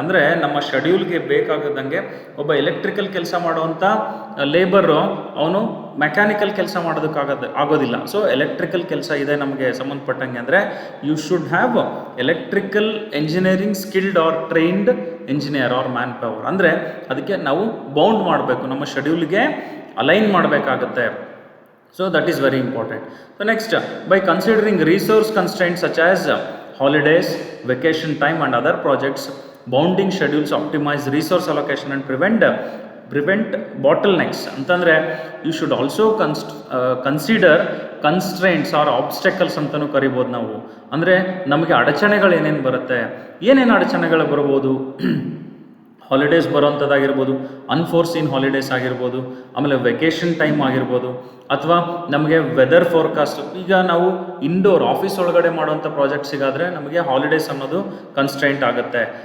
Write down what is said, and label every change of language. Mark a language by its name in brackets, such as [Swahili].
[Kannada] ಅಂದರೆ ನಮ್ಮ ಶೆಡ್ಯೂಲ್ಗೆ ಬೇಕಾಗದಂಗೆ ಒಬ್ಬ ಎಲೆಕ್ಟ್ರಿಕಲ್ ಕೆಲಸ ಮಾಡುವಂಥ ಲೇಬರು ಅವನು ಮೆಕ್ಯಾನಿಕಲ್ ಕೆಲಸ ಆಗೋದಿಲ್ಲ. [English] so [Kannada] ಎಲೆಕ್ಟ್ರಿಕಲ್ ಕೆಲಸ ಇದೆ ನಮಗೆ ಸಂಬಂಧಪಟ್ಟಂಗೆ ಅಂದರೆ [English] You should have electrical engineering skilled or trained engineer or man power. [Kannada] ಅಂದರೆ ಅದಕ್ಕೆ ನಾವು ಬೌಂಡ್ ಮಾಡಬೇಕು, ನಮ್ಮ ಶೆಡ್ಯೂಲ್ಗೆ ಅಲೈನ್ ಮಾಡಬೇಕಾಗತ್ತೆ. [English] So that is very important. So next, by considering resource constraints such as holidays, vacation time and other projects, bounding schedules optimize resource allocation and prevent bottlenecks. ಅಂತಂದರೆ you should also consider constraints or obstacles [Kannada] ಅಂತಲೂ ಕರಿಬೋದು ನಾವು. ಅಂದರೆ ನಮಗೆ ಅಡಚಣೆಗಳು ಏನೇನು ಬರುತ್ತೆ, ಏನೇನು ಅಡಚಣೆಗಳು ಬರ್ಬೋದು. ಹಾಲಿಡೇಸ್ ಬರೋವಂಥದ್ದಾಗಿರ್ಬೋದು, ಅನ್ಫೋರ್ಸೀನ್ ಹಾಲಿಡೇಸ್ ಆಗಿರ್ಬೋದು, ಆಮೇಲೆ ವೆಕೇಷನ್ ಟೈಮ್ ಆಗಿರ್ಬೋದು, ಅಥವಾ ನಮಗೆ ವೆದರ್ ಫೋರ್ಕಾಸ್ಟ್. ಈಗ ನಾವು ಇಂಡೋರ್ ಆಫೀಸ್ ಒಳಗಡೆ ಮಾಡುವಂಥ ಪ್ರಾಜೆಕ್ಟ್ಸಿಗಾದರೆ ನಮಗೆ ಹಾಲಿಡೇಸ್ ಅನ್ನೋದು ಕನ್ಸ್ಟ್ರೈಂಟ್ ಆಗುತ್ತೆ.